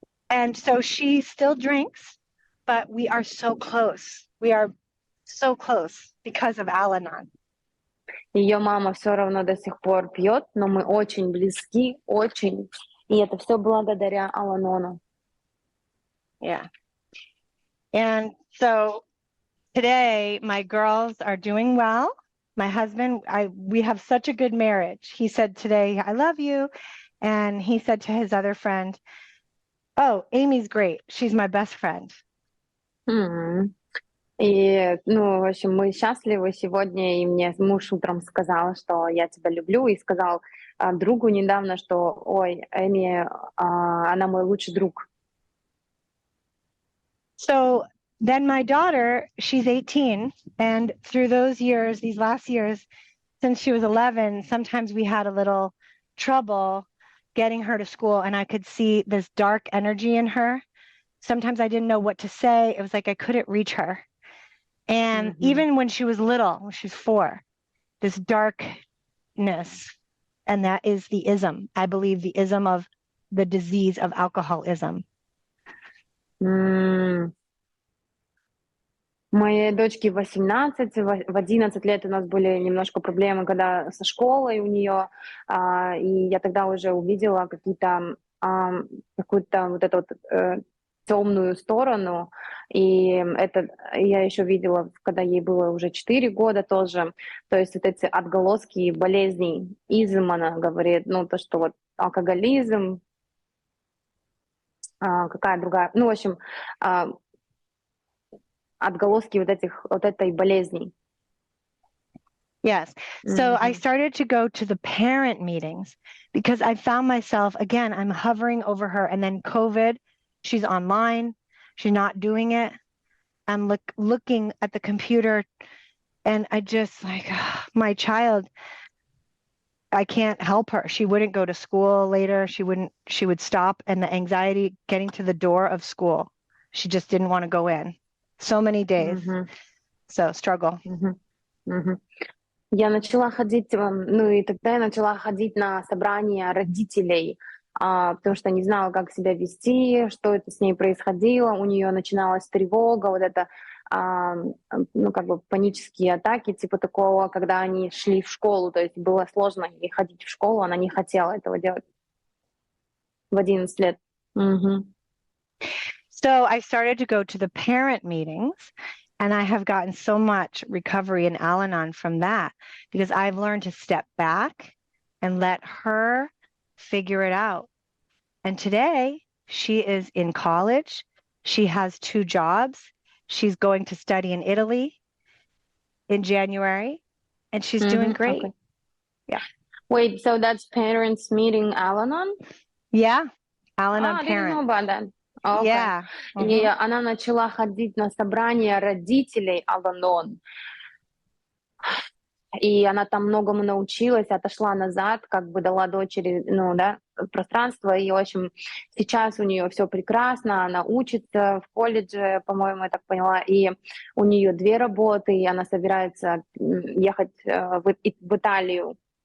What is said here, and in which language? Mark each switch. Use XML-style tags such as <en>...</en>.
<en>And so she still drinks, but we are so close. We are so close because of Al-Anon.</en> <ru>Ее мама все равно до сих пор пьет, но мы очень близки, очень. И это все благодаря Ал-Анону.</ru> <en>Yeah. And so today my girls are doing well. My husband, we have such a good marriage. He said today, I love you. And he said to his other friend, oh, Amy's great. She's my best friend.</en> <ru>И, в общем, мы счастливы сегодня, и мне муж утром сказал, что я тебя люблю, и сказал другу недавно, что, ой, Эми, она мой лучший друг.</ru> <en>So then my daughter, she's 18, and through these last years, since she was 11, sometimes we had a little trouble getting her to school, and I could see this dark energy in her. Sometimes I didn't know what to say. It was like I couldn't reach her. And even when she was little, when she was 4, this darkness, and that is the ism. I believe the ism of the disease of alcoholism.</en> <ru>Моей дочке 18, в 11 лет у нас были немножко проблемы, когда со школой у нее, и я тогда уже увидела какую-то вот эту темную сторону, и это я еще видела, когда ей было уже 4 года тоже, то есть вот эти отголоски болезней, изм, она говорит, ну, то, что вот алкоголизм, какая другая, ну, в общем, отголоски вот этой болезни.</ru> <en>Yes. So I started to go to the parent meetings because I found myself, again, I'm hovering over her, and then COVID, she's online, she's not doing it. I'm looking at the computer, and I just like, my child, I can't help her. She wouldn't go to school later. She would stop, and the anxiety getting to the door of school, she just didn't want to go in. So many days. So struggle.</en> <ru>Я начала ходить, ну и тогда я начала ходить на собрания родителей, потому что не знала, как себя вести, что это с ней происходило. У нее начиналась тревога, вот это, ну как бы панические атаки, типа такого, когда они шли в школу, то есть было сложно ей ходить в школу, она не хотела этого делать в 11 лет.</ru> <en>So I started to go to the parent meetings, and I have gotten so much recovery in Al-Anon from that because I've learned to step back and let her figure it out. And today she is in college. She has 2 jobs. She's going to study in Italy in January, and she's doing great. Okay. Yeah. Wait, so that's parents meeting Al-Anon? Yeah. Al-Anon I didn't know parent. about that. Okay. Yeah.</en> <ru>И она начала ходить на собрания родителей Ал-Анон. И она там многому научилась, отошла назад, как бы дала дочери, ну, да, пространство. И, в общем, сейчас у нее все прекрасно, она учится в колледже, по-моему, я так поняла, и у нее 2 работы, и она собирается ехать в Италию.</ru>